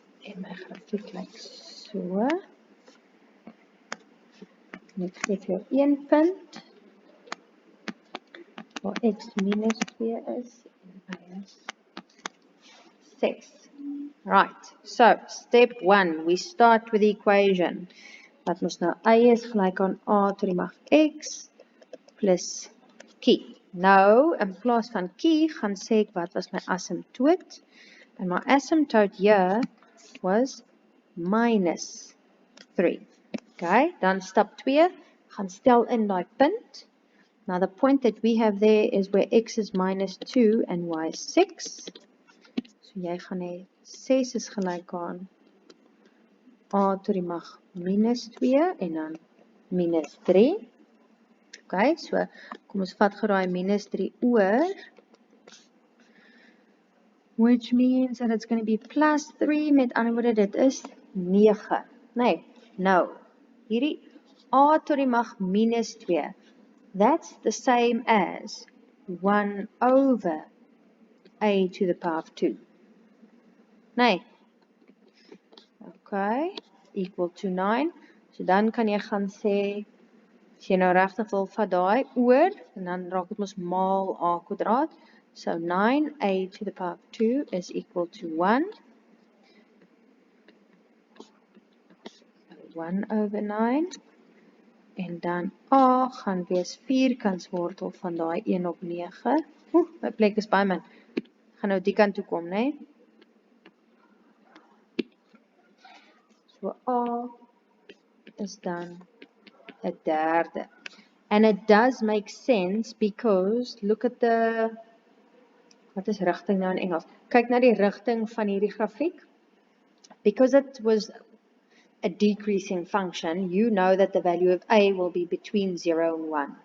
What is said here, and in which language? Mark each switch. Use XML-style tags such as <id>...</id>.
<af>En my grafiek lyk so. En ek gee vir jou 1 punt, waar x minus 2 is, en y is 6.</af> <en>Right, so step 1, we start with the equation.</en> <af>Wat ons nou y is gelyk aan a tot die mag x plus q. Nou, in plaas van q, gaan sê ek wat was my asymptoot.</af> <en>And my asymptote here was minus 3.</en> <af>Okay, dan stap 2, gaan stel in die punt.</af> <en>Now the point that we have there is where x is minus 2 and y is 6.</en> <af>So jy gaan hê 6 is gelyk aan a tot die mag minus 2 en dan minus 3. Okay, so kom ons vat gou daai minus 3 oor.</af> <en>Which means that it's going to be plus 3,</en> <af>met ander woorde dit is 9. Nee, nou, hierdie a tot die mag minus 2,</af> <en>that's the same as 1 over a to the power of 2. Nee, okay, equal to 9.</en> <af>So dan kan jy gaan sê, as jy nou regtig wil vat daai oor, en dan raak dit mos maal a kwadraat.</af> <en>So 9a to the power of 2 is equal to 1. 1 over 9.</en> <af>En dan a gaan wees vierkantswortel van daai 1 op 9. My plek is baie min. Gaan nou die kant toe kom, né? So a is dan 'n derde.</af> <en>And it does make sense because look at the,</en> <af>wat is rigting nou in Engels? Kyk na die rigting van hierdie grafiek.</af> <en>Because it was a decreasing function, you know that the value of a will be between 0 and 1.</en>